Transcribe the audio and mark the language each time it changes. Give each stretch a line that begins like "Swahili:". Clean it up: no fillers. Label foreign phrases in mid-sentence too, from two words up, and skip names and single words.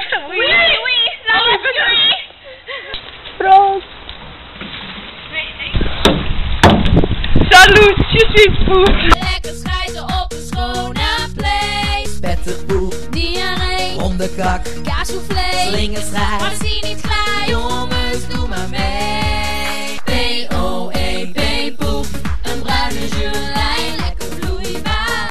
French: Oui, ça va oui. France! Salut, je suis poes.
Dutch: Lekker schijten op een
English: schone place.
Dutch: Pettenboek, Diarree, hondenkak, kaassoufflé. slingerschijf. Maar zie niet glijden. Jongens, doe maar mee. P-O-E-P, poep. Een bruine gelei, lekker vloeibaar.